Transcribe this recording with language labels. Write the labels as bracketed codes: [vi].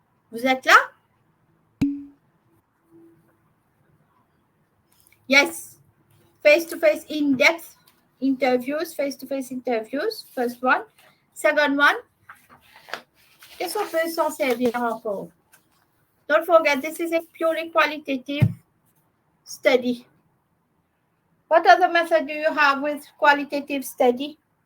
[fr] Vous êtes là? [en] Yes. Face-to-face in-depth interviews, face-to-face interviews, first one. Second one, [fr] qu'est-ce qu'on peut s'en servir encore? [en] Don't forget, this is a purely qualitative study. What other method do you have with qualitative study?